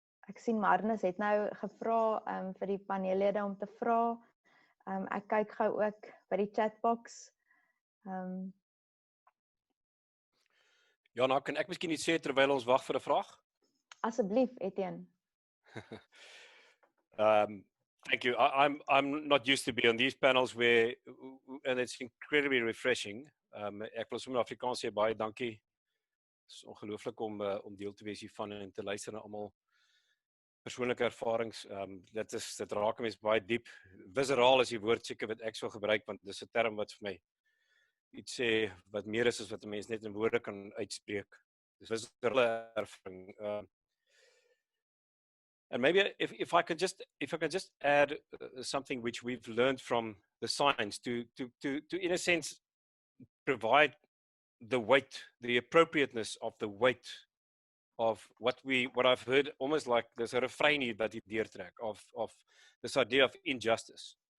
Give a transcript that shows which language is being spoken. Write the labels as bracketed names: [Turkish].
[Afrikaans] Ek sien Marnus het nou gevra vir die paneellede om te vra. Ek kyk gou ook by die chatbox. Jana, kan ek miskien iets sê terwyl ons wag vir 'n vraag? Asseblief, Etienne. [English] Thank you. I'm not used to be on these panels where, and it's incredibly refreshing. [Afrikaans] Ek wil sommer Afrikaans sê baie dankie is ongelooflik om deel te wees hiervan en te luister na allemaal persoonlike ervarings. Dit raak mens baie diep. Visceraal is die woord seker wat ek sou gebruik, want dis 'n term wat vir my iets sê wat meer is as wat 'n mens net in woorde kan uitspreek. Dis viscerale ervaring. [English] And maybe if I could just add something which we've learned from the science to in a sense provide the weight, the appropriateness of the weight of what I've heard, almost like there's a refrain here that deurtrek of this idea of injustice.